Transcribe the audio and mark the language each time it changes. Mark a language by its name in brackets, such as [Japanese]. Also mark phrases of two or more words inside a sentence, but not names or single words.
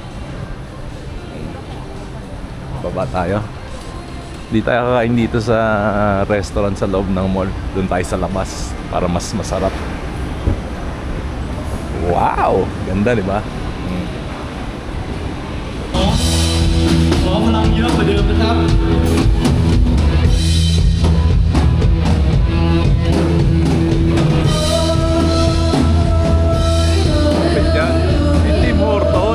[Filipino] Baba tayo. Di tayo kakain dito sa restaurant sa loob ng mall. Doon tayo sa labas para mas masarap. Wow! Ganda, di ba? [Thai] งเยอะกว่าเดิมนะครับ [Filipino] Kapit dyan. Hindi Morton.